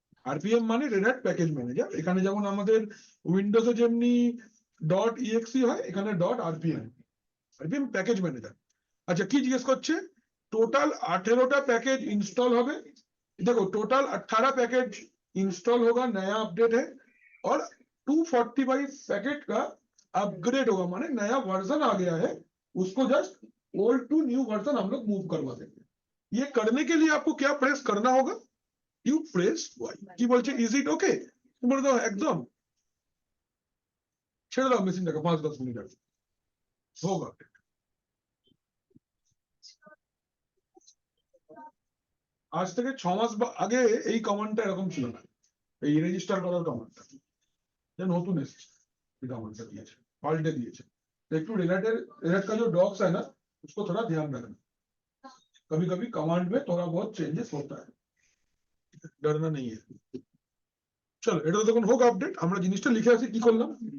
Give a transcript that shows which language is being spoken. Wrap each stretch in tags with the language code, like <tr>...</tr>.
<bn>RPM মানে red hat package manager. এখানে যেমন আমাদের উইন্ডোজে যেমনি ডট ইএক্সি হয়, এখানে dot RPM, RPM package manager. আচ্ছা কি জিজ্ঞেস করছে? টোটাল 18টা पैकेज इंस्टॉल হবে।</bn> <hi>देखो टोटल 18 पैकेज इंस्टॉल होगा, नया अपडेट है, और 245 पैकेट का अपग्रेड होगा, माने नया वर्जन आ गया है, उसको just old to new version हम लोग मूव करवा देंगे। ये करने के लिए आपको क्या प्रेस करना होगा?</hi> <en>You press Y.</en> <bn>কি বলছে</bn> <en>Is it okay?</en> <bn>বলে দাও একদম, ছেড়ে দাও মেশিনটাকে 5-10 মিনিট আগে হোক আপডেট। আজ থেকে 6 মাস আগে এই কমান্ডটা এরকম ছিল না, এই রেজিস্টার করার কমান্ডটা নতুন এসেছে, এই कमांडটা দিয়েছে, পাল্টে দিয়েছে।</bn> <hi>तो একটু रेड का जो डॉक्स है ना उसको थोड़ा ध्यान रखना, कभी कभी कमांड में थोड़ा बहुत चेंजेस होता है, डरना नहीं है।</hi> <bn>চলো এটা তো তখন হোক আপডেট, আমরা জিনিসটা লিখে আসি কি করলাম।</bn>